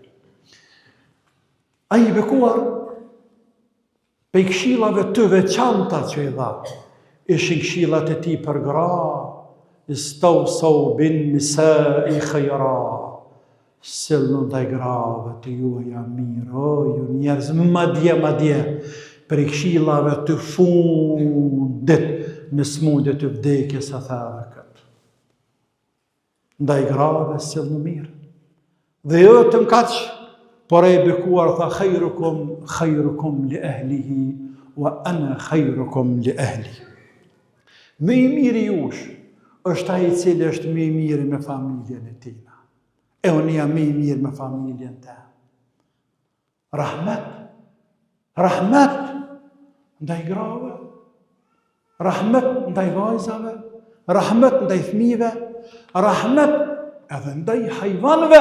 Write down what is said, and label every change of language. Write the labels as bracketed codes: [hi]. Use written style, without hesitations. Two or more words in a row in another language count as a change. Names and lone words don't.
[sq] A i bekuar, pe i këshillave të veçanta që i dha, ishin këshillat e ti për gra, [ar] استوصوا بالنساء خيرا, [sq] sillën ndaj grave të juaja mirë, o ju njerëz, madje, për i këshillave të fundit, në smundje të vdekjes e thave këtë. Ndaj grave sillën mirë. Dhe jo të mkaq, por e bekuar tha [ar] خيركم لأهله وأنا خيركم لأهلي. [sq] Më i miri jush është ai i cili është më i miri me familjen e tina. E unë jam më i mirë me familjen tim. Rahmet ndaj grave, rahmet ndaj vajzave, rahmet ndaj fëmijëve, rahmet edhe ndaj hajvanëve.